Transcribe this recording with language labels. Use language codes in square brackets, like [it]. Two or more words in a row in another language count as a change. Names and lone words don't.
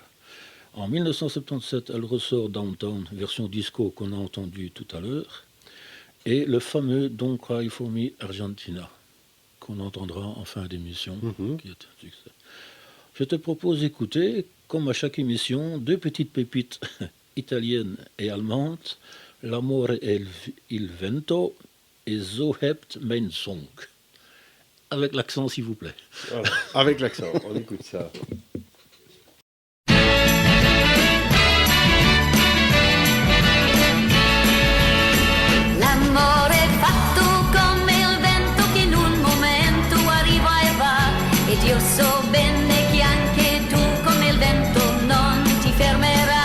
[fr] En 1977, elle ressort Downtown, version disco qu'on a entendu tout à l'heure, et le fameux Don't Cry For Me Argentina, qu'on entendra en fin d'émission, qui est un succès. Je te propose d'écouter, comme à chaque émission, deux petites pépites italienne et allemande, L'amore e il vento et So hebt mein Song. Avec l'accent, s'il vous plaît. Voilà. Avec l'accent, on écoute ça. [it] L'amore è fatto come il vento che in un momento arriva e va, ed io so bene che anche tu come il vento non ti fermerai.